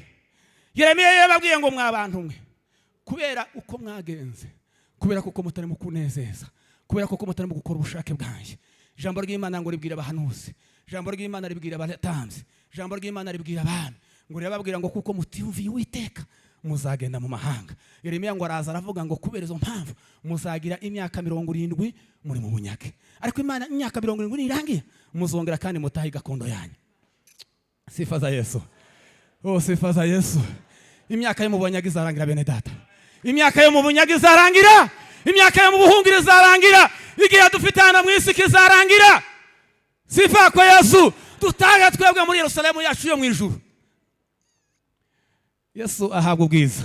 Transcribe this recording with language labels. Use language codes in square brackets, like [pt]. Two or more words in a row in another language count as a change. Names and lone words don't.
[rw] Yeremiya yababwiye ngo mwabantu mwe, kubera uko mwagenze, kubera kuko mutari mu kunezeza, kubera kuko mutari mu gukora ubushake bwanjye, ijambo ry'Imana ngo ribwira abahanuzi, ijambo ry'Imana ribwira abatambyi, ijambo ry'Imana ribwira abami, ngo rirababwira ngo kuko mutiyumviye Uwiteka muzagenda mu mahanga. Yeremiya ngo araza aravuga ngo kubera izo mpamvu muzagira imyaka 70 muri mu bunyage, ariko Imana imyaka 70 nirangiye muzongera kandi mutahi gakondo yanyu. [sw] Sifa za Yesu. Oh, sifa za Yesu. [rw] Imyaka yo mu bunyage izarangira bene data. Imyaka yo mu bunyage izarangira. Imyaka yo mu buhungiro izarangira. Igihe dufitana mu isi kizarangira. [sw] Sifa kwa Yesu. [rw] Dutaga twebwe muri Yerusalemu yacu yo mu ijuru. Yesu ahabwa ubwiza.